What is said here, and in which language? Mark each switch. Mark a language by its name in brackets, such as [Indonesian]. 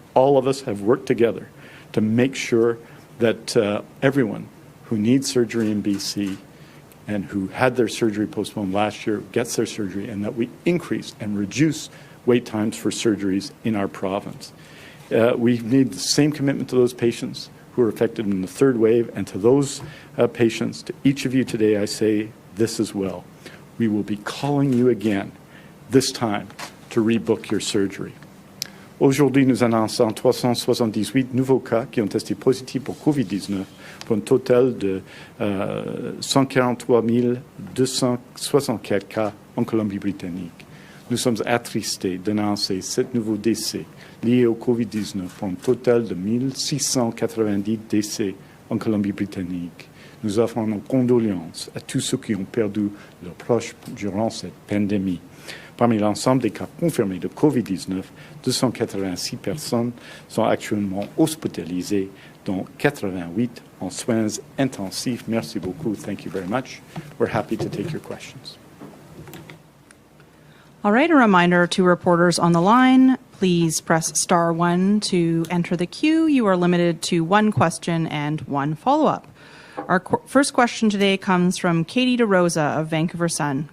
[English] All of us have worked together to make sure that everyone who needs surgery in BC and who had their surgery postponed last year gets their surgery, and that we increase and reduce wait times for surgeries in our province. We need the same commitment to those patients who are affected in the third wave, and to those patients, to each of you today, I say this as well. We will be calling you again, this time, to rebook your surgery. [French] Aujourd'hui, nous annonçons 378 nouveaux cas qui ont testé positifs pour COVID-19, pour un total de 143 264 cas en Colombie-Britannique. Nous sommes attristés d'annoncer 7 nouveaux décès liés au COVID-19 pour un total de 1690 décès en Colombie-Britannique. Nous offrons nos condoléances à tous ceux qui ont perdu leurs proches durant cette pandémie. Parmi l'ensemble des cas confirmés de COVID-19, 286 personnes sont actuellement hospitalisées, dont 88 en soins intensifs. Merci beaucoup. [English] Thank you very much. We're happy to take your questions. All right, a reminder to reporters on the line, please press *1 to enter the queue. You are limited to one question and one follow-up. Our first question today comes from Katie DeRosa of Vancouver Sun.